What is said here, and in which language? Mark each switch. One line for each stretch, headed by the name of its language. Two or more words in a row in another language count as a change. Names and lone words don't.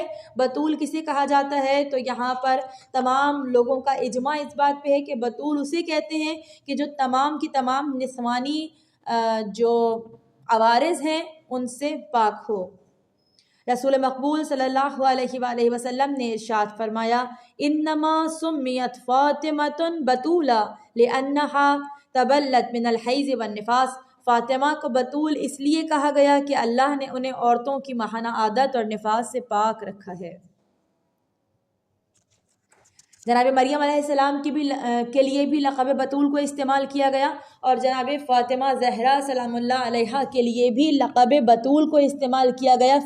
Urdu: بطول کسے کہا جاتا ہے تو یہاں پر تمام لوگوں کا اجماع اس بات پہ ہے کہ بطول اسے کہتے ہیں کہ جو تمام کی تمام نسوانی جو عوارض ہیں ان سے پاک ہو۔ رسول مقبول
Arabic: صلی اللہ علیہ وآلہ وسلم
Urdu: نے ارشاد فرمایا،
Arabic: انما سمیت فاطمۃ بطولا لانہا تبلت من الحیض والنفاس۔
Urdu: فاطمہ کو بطول اس لیے کہا گیا کہ اللہ نے انہیں عورتوں کی ماہانہ عادت اور نفاس سے پاک رکھا ہے۔ جناب مریم
Arabic: علیہ السلام
Urdu: کے لیے بھی لقب بطول کو استعمال کیا گیا، اور جناب فاطمہ زہرا
Arabic: سلام اللہ علیہا
Urdu: کے لیے بھی لقب بطول کو استعمال کیا گیا۔